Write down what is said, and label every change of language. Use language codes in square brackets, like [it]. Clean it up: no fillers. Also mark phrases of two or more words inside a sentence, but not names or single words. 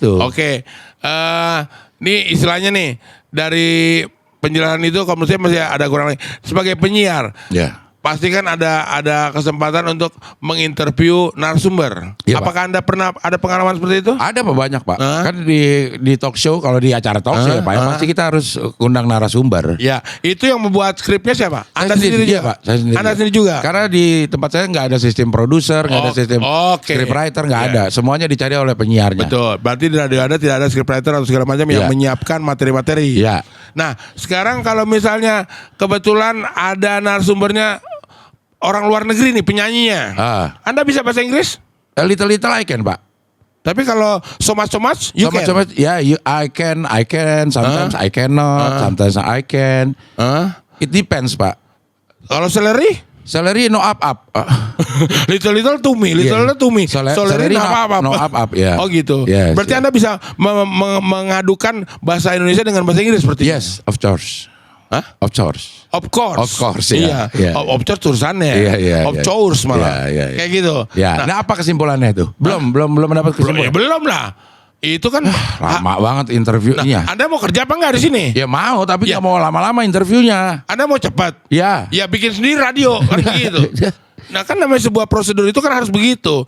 [id] Ya gitu. Oke. Nih istilahnya nih dari penjelasan itu kalau menurut saya masih ada kurang lagi. Sebagai penyiar, Ya. pasti kan ada kesempatan untuk menginterview narasumber. Iya, Apakah Anda pernah ada pengalaman seperti itu? Ada Pak, banyak Pak. Hah? Kan di [en] talk show, [id] kalau di acara [en] talk show [id] ya Pak, pasti kita harus undang narasumber. Ya, itu yang membuat skripnya siapa? Anda sendiri iya, juga? Pak. Saya sendiri. Anda sendiri juga? Karena di tempat saya nggak ada sistem produser, nggak ada sistem oke. scriptwriter, nggak Ya. ada. Semuanya dicari oleh penyiarnya. Betul. Berarti di radio Anda tidak ada scriptwriter atau segala macam yang Iya. menyiapkan materi-materi. Iya. Nah, sekarang kalau misalnya kebetulan ada narasumbernya orang luar negeri nih penyanyinya. Anda bisa bahasa Inggris? [en] A little I can Pak. [id] Tapi kalau [en] so much, you can. Ya, I can. Sometimes I cannot. Sometimes I can. It depends Pak. [id] Kalau salary? [en] Salary no up. little to me, to me. Salary no up. no up, [id] ya. Oh gitu. [en] Yes, [id] Berarti [en] yes. [id] Anda bisa mengadukan bahasa Indonesia dengan bahasa Inggris seperti itu? [en] Yes, of course. [id] Hah? [en] Of course. Of course. Of course, [id] iya. Iya. Iya. [en] Of course tulisannya. [id] Iya, [en] of [id] iya. [en] course malah. [id] Iya. Kayak gitu. Ya. Nah, apa kesimpulannya itu? Belum dapat kesimpulan. Belum lah. Itu kan Lama banget interviewnya. Anda mau kerja apa enggak di sini? Ya mau, tapi Ya. nggak mau lama-lama interviewnya. Anda mau cepat? Ya. Ya bikin sendiri radio kan begitu. Nah kan namanya sebuah prosedur itu kan harus begitu.